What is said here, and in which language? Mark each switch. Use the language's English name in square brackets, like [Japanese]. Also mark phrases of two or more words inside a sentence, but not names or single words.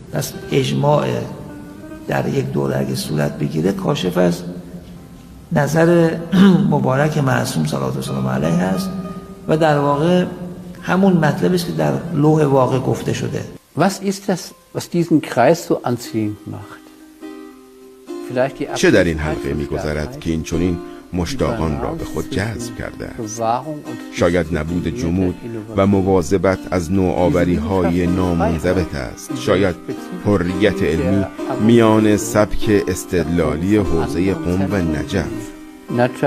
[Persian] پس اجماع در یک دوره اگه صورت بگیره کاشف از نظر مبارک معصوم [Arabic] صلوات الله وسلام علیه [Persian] هست و در واقع همون مطلبی است که در لوح واقع گفته شده. [German] Was ist das, was diesen Kreis so anziehend macht? [Persian] چه در این حلقه می‌گذرد که این چنین مشتاقان را به خود جذب کرده؟ شاید نبود جمود و مواظبت از نوآوری‌های نامنضبط است. شاید حریت علمی میان سبک استدلالی حوزه قم و نجف.